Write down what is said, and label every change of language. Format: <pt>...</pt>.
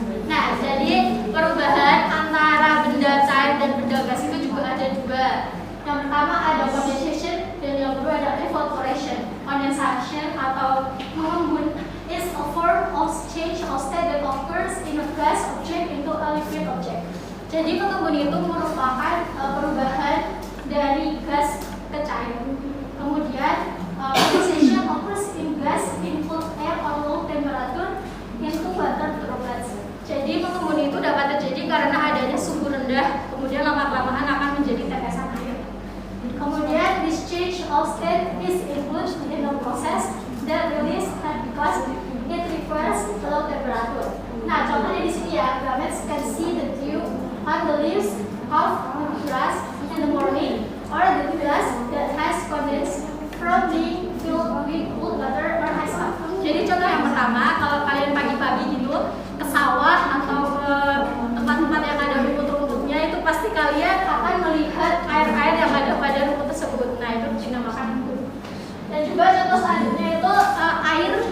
<id>Nah, jadi perubahan antara benda cair dan benda gas itu juga ada dua. Yang pertama ada condensation dan yang kedua ada evaporation.</id> <en>Condensation</en> <id>atau mengembun</id> <en>is a form of change of state that occurs in a gas object into a liquid object.</en> <id>Jadi mengembun itu merupakan perubahan dari gas ke cair. Kemudian</id> <en>condensation occurs in gas in cold air or low temperature into water droplets.</en> <id>Jadi mengembun itu dapat terjadi karena adanya suhu rendah, kemudian lama-kelamaan akan menjadi tetesan air. Kemudian</id> <en>this change of state is included in the process that release heat because it requires low temperature.</en> <id>Nah, contohnya di sini ya,</id> <en>Grammets can see the dew on the leaves of the grass in the morning, or the grass that has condensed from being filled with cold water or ice.</en> <id>Jadi contoh yang pertama, kalau kalian pagi-pagi gitu ke sawah atau ke tempat-tempat yang ada rumput-rumputnya, itu pasti kalian akan melihat air-air yang ada pada rumput tersebut. Nah, itu dinamakan embun. Dan juga contoh selanjutnya itu air.</id>